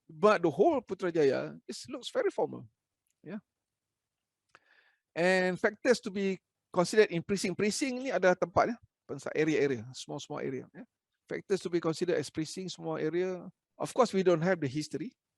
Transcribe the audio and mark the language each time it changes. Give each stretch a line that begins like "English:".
English: But the whole Putrajaya looks very formal. Yeah. And factors to be considered in precinct.
Malay: Precinct ni adalah tempatnya, area, small area.
English: Yeah. Factors to be considered as precinct, small area. Of course, we don't have the history.